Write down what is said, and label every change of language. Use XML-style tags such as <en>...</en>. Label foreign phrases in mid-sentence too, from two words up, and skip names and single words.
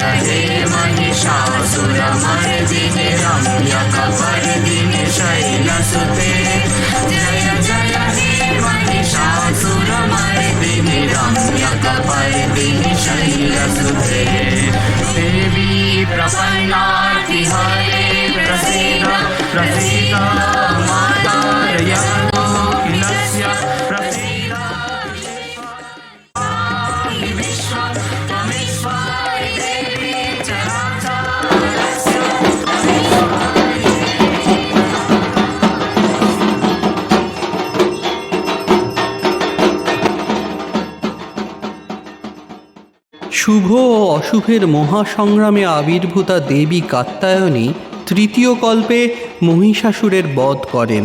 <sa>हे महिषासुरमर्दिनि रम्यकपर्दिनि शैलसुते जय जय हे महिषासुरमर्दिनि रम्यकपर्दिनि शैलसुते देवी प्रपन्नाति हरे प्रसीद प्रसीद मातार्यखिलस्य प्रसीद विश्वं त्वमीश्वरी देवी चराचरस्य</sa> <bn>শুভ ও অশুভের মহাসংগ্রামে আবির্ভূতা দেবী কাত্যায়নী তৃতীয় কল্পে মহিষাসুরের বধ করেন।</bn>